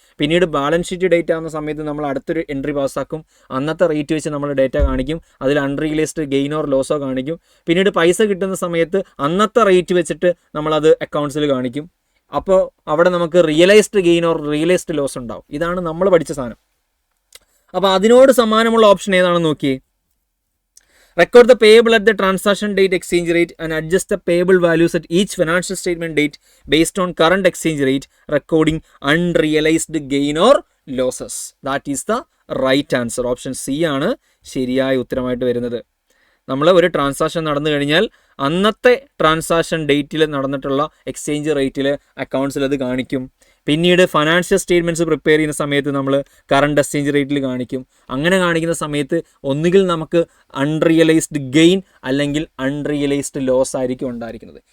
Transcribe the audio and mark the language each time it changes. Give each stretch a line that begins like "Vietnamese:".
Malayalam: പിന്നീട് balance sheet date ആവുന്ന സമയത്ത് നമ്മൾ അടുത്തൊരു എൻട്രി പാസ്സാക്കും, അന്നത്തെ റേറ്റ് വെച്ച് നമ്മൾ ഡേറ്റ കാണിക്കും, അതിൽ അൺറിയലൈസ്ഡ് ഗെയിൻ ഓർ ലോസോ കാണിക്കും. പിന്നീട് പൈസ കിട്ടുന്ന സമയത്ത് അന്നത്തെ റേറ്റ് വെച്ചിട്ട് നമ്മളത് അക്കൗണ്ട്സിൽ കാണിക്കും. അപ്പോൾ അവിടെ നമുക്ക് realised gain or realised loss ഉണ്ടാവും. ഇതാണ് നമ്മൾ പഠിച്ച സാധനം. അപ്പോൾ അതിനോട് സമാനമുള്ള ഓപ്ഷൻ ഏതാണെന്ന് നോക്കിയേ.
English: Record the payable at the transaction date exchange rate and adjust the payable values at each financial statement date based on current exchange rate, recording unrealized gain or losses. That is the right answer.
Malayalam: Option C ആണ് ശരിയായ ഉത്തരമായിട്ട് വരുന്നത്. നമ്മൾ ഒരു transaction നടന്നു കഴിഞ്ഞാൽ അന്നത്തെ transaction ഡേറ്റിൽ നടന്നിട്ടുള്ള എക്സ്ചേഞ്ച് റേറ്റിൽ അക്കൗണ്ട്സിൽ അത് കാണിക്കും. പിന്നീട് ഫിനാൻഷ്യൽ സ്റ്റേറ്റ്മെൻറ്റ്സ് പ്രിപ്പയർ ചെയ്യുന്ന സമയത്ത് നമ്മൾ കറണ്ട് എക്സ്ചേഞ്ച് റേറ്റിൽ കാണിക്കും. അങ്ങനെ കാണിക്കുന്ന സമയത്ത് ഒന്നുകിൽ നമുക്ക് അൺറിയലൈസ്ഡ് ഗെയിൻ അല്ലെങ്കിൽ അൺറിയലൈസ്ഡ് ലോസ് ആയിരിക്കും ഉണ്ടായിരിക്കുന്നത്.